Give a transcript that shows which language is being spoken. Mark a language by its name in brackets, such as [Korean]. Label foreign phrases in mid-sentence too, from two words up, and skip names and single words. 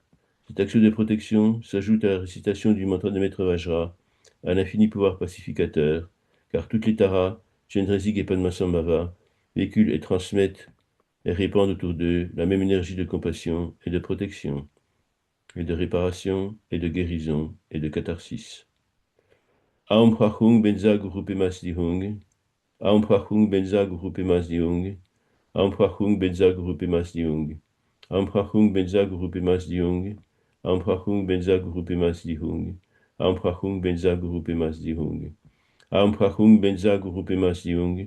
[French] Cette action de protection s'ajoute à la récitation du mantra de Maître Vajra, à l'infini pouvoir pacificateur, car toutes les taras, Chendrezig et Padmasambhava, véhiculent et transmettent et répandent autour d'eux la même énergie de compassion et de protection, et de réparation et de guérison et de catharsis. [Sanskrit] Aum Prachung Benza Guru Pemas Dihung. Aum Prachung Benza Guru Pemas Dihung. Aum Prachung Benza Guru Pemas Dihung. Aum Prachung Benza Guru Pemas Dihung. Aum Prachung Benza Guru Pemas Dihung. Aum Prachung Benza Guru Pemas Dihung. Aum Prachung Benza Guru Pemas Dihung.